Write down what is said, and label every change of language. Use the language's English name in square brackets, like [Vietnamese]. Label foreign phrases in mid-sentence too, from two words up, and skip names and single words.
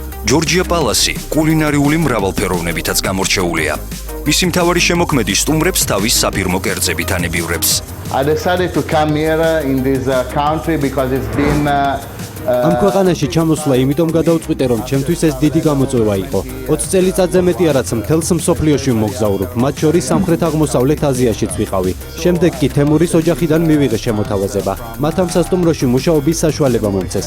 [Georgian] ჯორჯია პალასი კულინარიული მრავალფეროვნებითაც გამორჩეულია. მისი მთავარი შემოქმედი სტუმრებს თავის საფირმო კერძებით ანებიურებს. [English] I decided to come here in this country because it's been [Georgian] ამ ქვეყანაში ჩამოსვლა იმიტომ გადავწყვიტე, რომ ჩემთვის ეს დიდი გამოწვევა იყო. 20 წელიწადზე მეტია, რაც მთელს მსოფლიოში მოგზაურობ, მათ შორის სამხრეთ-აღმოსავლეთ აზიაშიც ვიყავი. შემდეგ კი თემურის ოჯახიდან მივიღე შემოთავაზება. მათ ამ სასტუმროში მუშაობის საშუალება მომცეს.